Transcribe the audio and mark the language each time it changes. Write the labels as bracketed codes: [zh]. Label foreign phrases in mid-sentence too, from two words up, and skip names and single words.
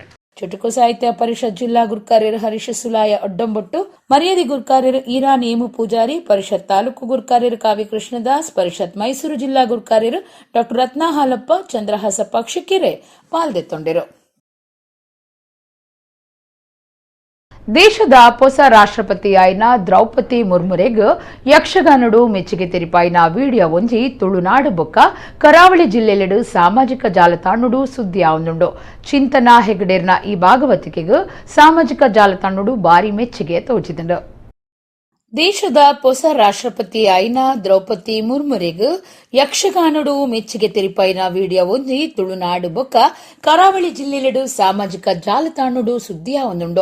[tcy] ಚುಟುಕು ಸಾಹಿತ್ಯ ಪರಿಷತ್ ಜಿಲ್ಲಾ ಗುರ್ಕಾರ್ಯರು ಹರೀಶ ಸುಲಾಯ ಒಡ್ಡಂಬೊಟ್ಟು, ಮರ್ಯಾದಿ ಗುರ್ಕಾರ್ಯರು ಈರಾ ನೇಮು ಪೂಜಾರಿ, ಪರಿಷತ್ ತಾಲೂಕು ಗುರ್ಕಾರ್ಯರು ಕಾವ್ಯ ಕೃಷ್ಣದಾಸ್, ಪರಿಷತ್ ಮೈಸೂರು ಜಿಲ್ಲಾ ಗುರ್ಕಾರ್ಯರು ಡಾಕ್ಟರ್ ರತ್ನ ಹಾಲಪ್ಪ, ಚಂದ್ರಹಾಸ ಪಕ್ಷಿಕೆರೆ ಪಾಲ್ದೆತ್ತೊಂಡಿರು. ದೇಶದ ಹೊಸ ರಾಷ್ಟ್ರಪತಿ ಆಯ್ನ ದ್ರೌಪದಿ ಮುರ್ಮುರೆಗ್ ಯಕ್ಷಗಾನಡು ಮೆಚ್ಚುಗೆ ತೆರಿಪಾಯಿನ ವಿಡಿಯೋ ಒಂಜಿ ತುಳುನಾಡು ಬೊಕ್ಕ ಕರಾವಳಿ ಜಿಲ್ಲೆಲೆಡು ಸಾಮಾಜಿಕ ಜಾಲತಾಣಡು ಸುದ್ದಿ ಆವೊಂದುಂಡು. ಚಿಂತನಾ ಹೆಗಡೇರ್ನ ಈ ಭಾಗವತಿಕೆಗ್ ಸಾಮಾಜಿಕ ಜಾಲತಾಣಡು ಬಾರಿ ಮೆಚ್ಚುಗೆ ತೋಚಿದುಂಡು. ದೇಶದ ಹೊಸ ರಾಷ್ಟ್ರಪತಿ ಆಯ್ನ ದ್ರೌಪದಿ ಮುರ್ಮುರೆಗ್ ಯಕ್ಷಗಾನಡು ಮೆಚ್ಚುಗೆ ತೆರಿಪಾಯಿನ ವಿಡಿಯೋ ಒಂಜಿ ತುಳುನಾಡು ಬೊಕ್ಕ ಕರಾವಳಿ ಜಿಲ್ಲೆಲೆಡು ಸಾಮಾಜಿಕ ಜಾಲತಾಣಡು ಸುದ್ದಿ ಆವೊಂದುಂಡು.